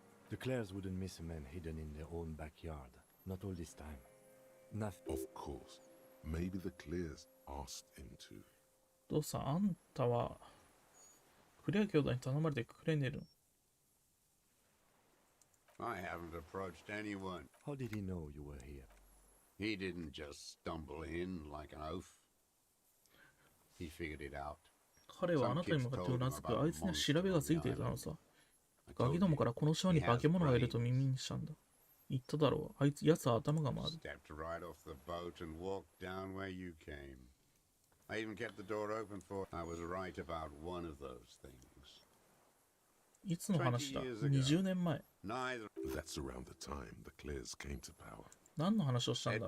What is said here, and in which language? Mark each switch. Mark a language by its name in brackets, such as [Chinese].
[English] The Clares wouldn't miss a man hidden in their own backyard. Not all this time. Nothing. Of course. Maybe the Clares asked him to. [Japanese] どうさ、あんたはクレア兄弟に頼まれてくれねえの？ [English] I haven't approached anyone. How did he know you were here? He didn't just stumble in like an oaf. He figured it out. [Japanese] 彼はあなたに向かってうなずく。あいつには調べがついていたのさ。ガキどもからこの島に化け物がいると耳にしたんだ。言っただろう。あいつ、奴は頭が回る。 [English] Stepped right off the boat and walked down where you came. I even kept the door open for. I was right about one of those things. [Japanese] いつの話だ？20年前。 [English] That's around the time the Clares came to power. [Japanese] 何の話をしたんだ？